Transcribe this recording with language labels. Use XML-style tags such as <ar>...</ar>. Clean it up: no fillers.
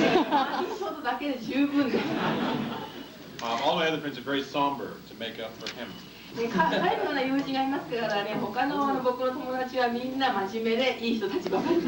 <ja>マーティン・ショートだけで十分です。</ja> <en>All my other friends are very somber to make up for him.</en> <ja>彼のような友人がいますからね、他の僕の友達はみんな真面目でいい人たちばかりです。</ja>